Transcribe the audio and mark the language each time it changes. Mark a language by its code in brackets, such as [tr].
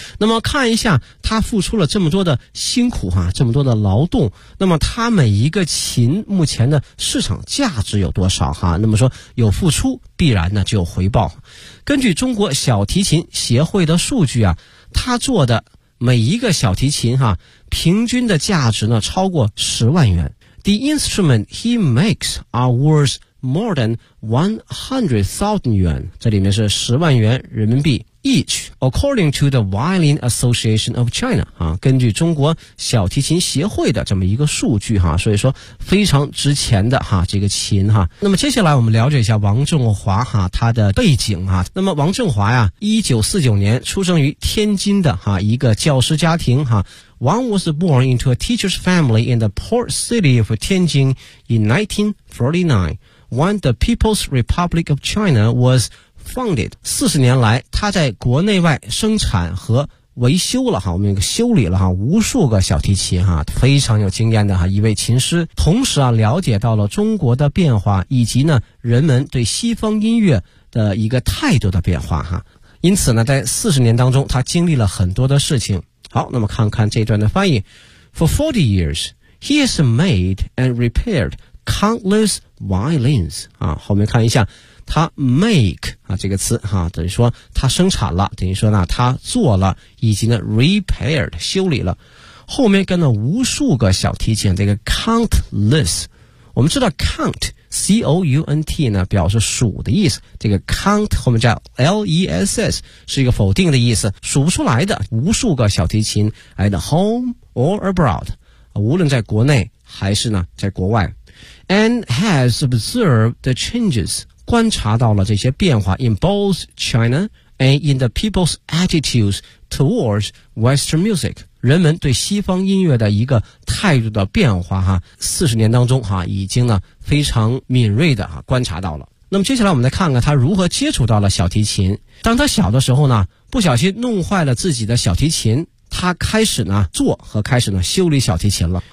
[zh] 那么看一下他付出了这么多的辛苦哈，这么多的劳动，那么他每一个琴目前的市场价值有多少哈，那么说有付出必然呢就有回报。根据中国小提琴协会的数据啊，他做的每一个小提琴哈平均的价值呢超过10万元。 [en] The instrument he makes are worth more than 100,000 yuan. [zh] 这里面是十万元人民币 [en] each. According to the Violin Association of China, [zh] 啊，根据中国小提琴协会的这么一个数据哈，所以说非常值钱的哈，这个琴哈。那么接下来我们了解一下王振华哈，他的背景哈。那么王振华呀，1949年出生于天津的哈一个教师家庭哈。 [en] Wang was born into a teacher's family in the port city of Tianjin in 1949, when the People's Republic of China was founded. [zh] 40年来，他在国内外生产和维修了哈，我们修理了哈无数个小提琴哈，非常有经验的哈一位琴师。同时啊，了解到了中国的变化以及呢人们对西方音乐的一个态度的变化哈。因此呢，在40年当中，他经历了很多的事情。好，那么看看这段的翻译。 [en] For 40 years, he has made and repaired countless violins. [zh] 啊，后面看一下，他 make 啊这个词哈，等于说他生产了，等于说呢他做了，以及呢 repaired 修理了，后面跟了无数个小提琴，这个 countless。我们知道 count C O U N T 呢表示数的意思，这个 count 后面加 L E S S 是一个否定的意思，数不出来的无数个小提琴 [en] at home or abroad， [zh] 无论在国内还是呢在国外。 [en] And has observed the changes， [zh] 观察到了这些变化 [en] in both China and in the people's attitudes towards Western music。 [zh] 人们对西方音乐的一个态度的变化哈，40年当中哈已经呢非常敏锐的哈观察到了。那么接下来我们来看看他如何接触到了小提琴。当他小的时候呢，不小心弄坏了自己的小提琴，他开始呢做和开始呢修理小提琴了。